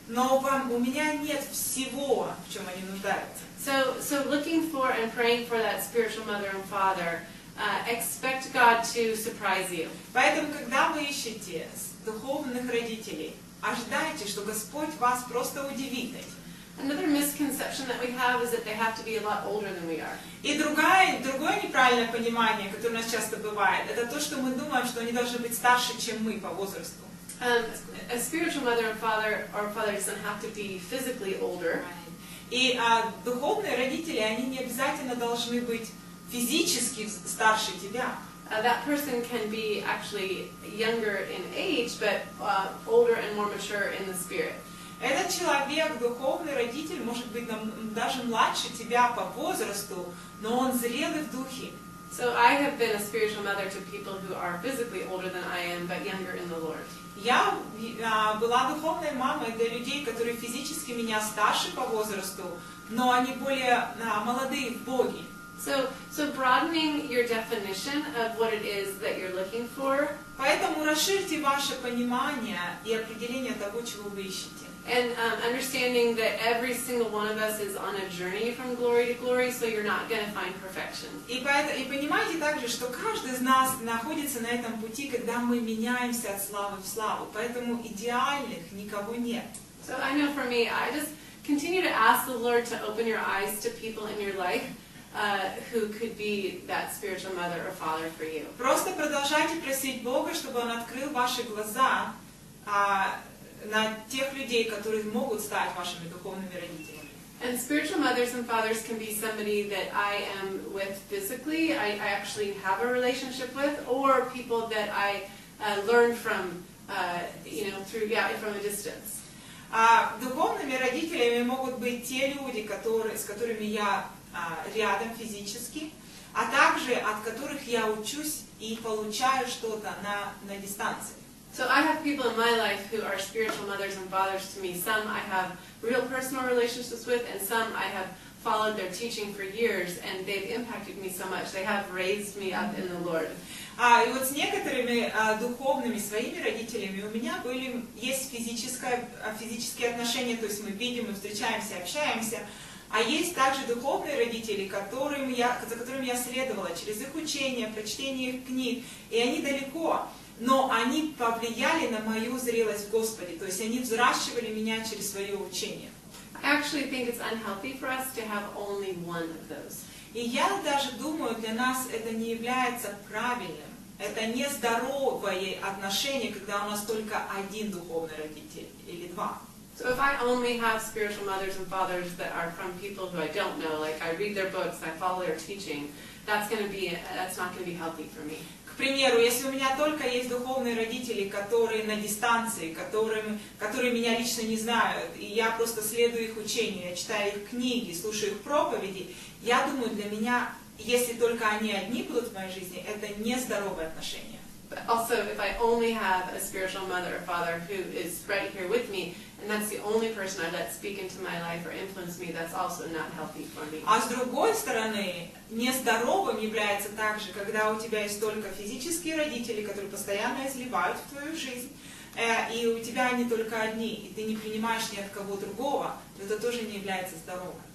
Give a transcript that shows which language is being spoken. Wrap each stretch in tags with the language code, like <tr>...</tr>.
<ru>Но у меня нет всего, в чем они нуждаются.</ru> <en>So looking for and praying for that spiritual mother and father, expect God to surprise you.</en> <ru>Поэтому, когда вы ищете духовных родителей, ожидайте, что Господь вас просто удивит этим.</ru> <en>Another misconception that we have is that they have to be a lot older than we are.</en> <ru>И другое неправильное понимание, которое у нас часто бывает, это то, что мы думаем, что они должны быть старше, чем мы по возрасту.</ru> <en>A spiritual mother and father or father doesn't have to be physically older.</en> <ru>И духовные родители, они не обязательно должны быть физически старше тебя.</ru> <en>That person can be actually younger in age, but older and more mature in the spirit.</en> <ru>Этот человек, духовный родитель, может быть даже младше тебя по возрасту, но он зрелый в духе.</ru> <en>So I have been a spiritual mother to people who are physically older than I am, but younger in the Lord.</en> <ru>Я была духовной мамой для людей, которые физически меня старше по возрасту, но они более молодые в Боге.</ru> <en>So broadening your definition of what it is that you're looking for.</en> <ru>Поэтому расширьте ваше понимание и определение того, чего вы ищете.</ru> <en>And understanding that every single one of us is on a journey from glory to glory, so you're not going to find perfection.</en> <ru>И понимаете также, что каждый из нас находится на этом пути, когда мы меняемся от славы в славу. Поэтому идеальных никого нет.</ru> <en>So I know for me, I just continue to ask the Lord to open your eyes to people in your life who could be that spiritual mother or father for you.</en> <ru>Просто продолжайте просить Бога, чтобы Он открыл ваши глаза на тех людей, которые могут стать вашими духовными родителями.</ru> <en>And spiritual mothers and fathers can be somebody that I am with physically, I actually have a relationship with, or people that I learn from, from a distance.</en> <ru>Духовными родителями могут быть те люди, с которыми я рядом физически, а также от которых я учусь и получаю что-то на дистанции.</ru> <en>So I have people in my life who are spiritual mothers and fathers to me. Some I have real personal relationships with, and some I have followed their teaching for years, and they've impacted me so much. They have raised me up in the Lord.</en> <ru>И вот с некоторыми духовными своими родителями у меня есть физические отношения, то есть мы видим, мы встречаемся, общаемся, а есть также духовные родители, за которыми я следовала через их учение, прочтение их книг, и они далеко, но они повлияли на мою зрелость в Господе, то есть они взращивали меня через свое учение.</ru> <en>I actually think it's unhealthy for us to have only one of those.</en> <ru>И я даже думаю, для нас это не является правильным. Это нездоровое отношение, когда у нас только один духовный родитель или два.</ru> <en>So if I only have spiritual mothers and fathers that are from people who I don't know, like I read their books, I follow their teaching, that's not going to be healthy for me.</en> <ru>К примеру, если у меня только есть духовные родители, которые на дистанции, которые меня лично не знают, и я просто следую их учению, я читаю их книги, слушаю их проповеди, я думаю, для меня, если только они одни будут в моей жизни, это нездоровое отношение.</ru> <en>But also, if I only have a spiritual mother or father who is right here with me, and that's the only person I let speak into my life or influence me, that's also not healthy for me.</en> <ru>А с другой стороны, нездоровым является также, когда у тебя есть только физические родители, которые постоянно изливают в твою жизнь, и у тебя они только одни, и ты не принимаешь ни от кого другого, это тоже не является здоровым.</ru>